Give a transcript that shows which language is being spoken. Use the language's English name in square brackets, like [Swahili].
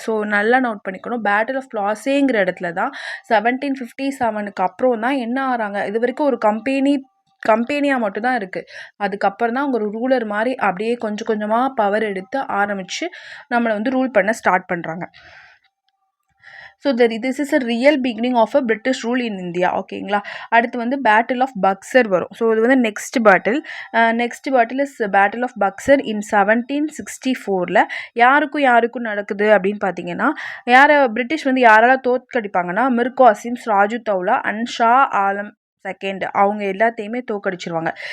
[Tamil] So நல்லா note பண்ணிக்கணும், battle of பிளாசேங்கிற இடத்துல தான் 1757 அப்புறம் தான் என்ன ஆகிறாங்க, இது வரைக்கும் ஒரு கம்பெனியாக மட்டும்தான் இருக்குது. அதுக்கப்புறம் தான் அவங்க ஒரு ரூலர் மாதிரி அப்படியே கொஞ்சம் கொஞ்சமாக பவர் எடுத்து ஆரம்பித்து நம்மளை வந்து ரூல் பண்ண ஸ்டார்ட் பண்ணுறாங்க. [English] So this is a real beginning of a British rule in India. [Tamil] ஓகேங்களா. அடுத்து வந்து பேட்டில் ஆஃப் பக்சர் வரும். ஸோ இது வந்து next battle is battle of Buxar இன் 1764. யாருக்கும் நடக்குது அப்படின்னு பார்த்தீங்கன்னா பிரிட்டிஷ் வந்து யாரால தோற்கடிப்பாங்கன்னா Mir Kasim, Sirajuddaulah and Shah Alam second அவங்க எல்லாத்தையுமே தோக்கடிச்சிருவாங்க.